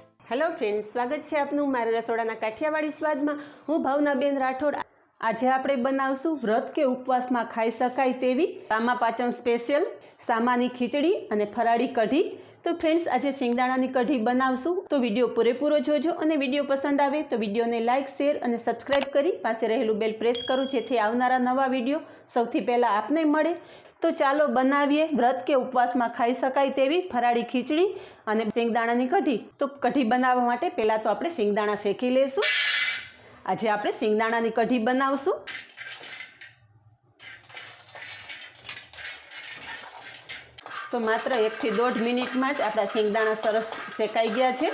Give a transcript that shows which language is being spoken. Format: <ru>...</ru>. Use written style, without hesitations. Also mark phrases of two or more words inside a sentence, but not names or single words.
<en>Hello friends,</en> <hi>स्वागत है</hi> <gu>આપનું મારા રસોડાના કાઠિયાવાડી મેં। હું ભાવનાબેન રાઠોડ। આજ આપણે બનાવશું</gu> <hi>व्रत के उपवास में</hi> <gu>ખાઈ શકાય તેવી સામા પાચમ સ્પેશિયલ સામાની ખીચડી અને ફરાળી કઢી। તો ફ્રેન્ડ્સ, આજ સીંગદાણાની કઢી બનાવશું, તો વિડિયો પૂરેપૂરો જોજો અને વિડિયો પસંદ આવે તો વિડિયો ને</gu> <en>like share</en> <gu>અને સબ્સ્ક્રાઇબ કરી પાસે રહેલું</gu> <en>bell press</en> <gu>કરો, જેથી આવનારા નવા વિડિયો સૌથી પહેલા આપને મળે। તો ચાલો બનાવીએ</gu> <hi>व्रत के उपवास में</hi> <gu>ખાઈ શકાય તેવી ફરાળી ખીચડી અને સીંગદાણાની કઢી। તો કઢી બનાવવા માટે પહેલા તો આપણે સીંગદાણા શેકી લેશું। આજ આપણે સીંગદાણાની કઢી બનાવશું. તો માત્ર 1 થી 1.5 મિનિટ મેં જ આપણા સીંગદાણા સરસ શેકાઈ ગયા છે।</gu>